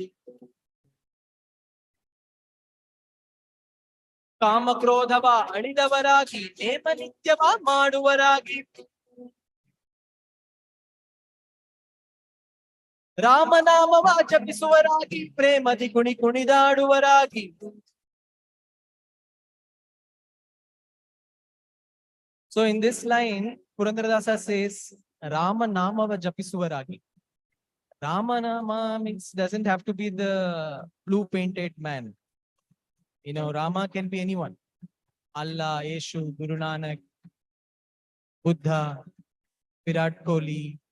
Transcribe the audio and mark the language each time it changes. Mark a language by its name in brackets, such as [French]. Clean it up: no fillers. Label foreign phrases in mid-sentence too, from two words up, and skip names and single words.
[Kannada] ಕಾಮಕ್ರೋಧವ ಅಳಿದವರಾಗಿ ನೇಮ ನಿತ್ಯವ ಮಾಡುವರಾಗಿ ರಾಮನಾಮವ ಜಪಿಸುವರಾಗಿ ಪ್ರೇಮದಿ ಕುಣಿದಾಡುವರಾಗಿ [English] So in this line, Purandaradasa says, [Kannada] ರಾಮ ನಾಮವ ಜಪಿಸುವರಾಗಿ. [English] Rama Nama means doesn't have to be the blue painted man. You know, Rama can be anyone. Allah, Yeshu, Guru Nanak, Buddha, Virat Kohli.